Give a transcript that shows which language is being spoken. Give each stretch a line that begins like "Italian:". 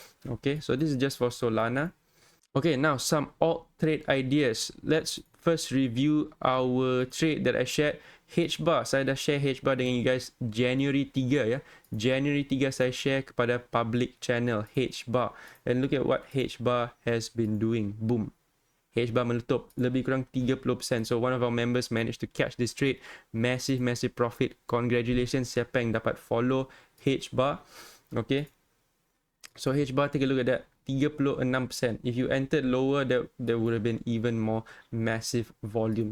English: Okay, so this is just for Solana. Okay, now some alt trade ideas. Let's first review our trade that I shared.
Malay: H-bar, saya dah share H-bar dengan
English: you guys
Malay: January 3 ya. January 3 saya share kepada public channel H-bar.
English: And look at what H-bar has been doing. Boom.
Malay: H-bar menutup lebih kurang 30%.
English: So one of our members managed to catch this trade. Massive profit.
Malay: Congratulations siapa yang dapat follow H-bar. Okay.
English: So H-bar, take a look at that. 36%. If you entered lower, there would have been even more massive volume.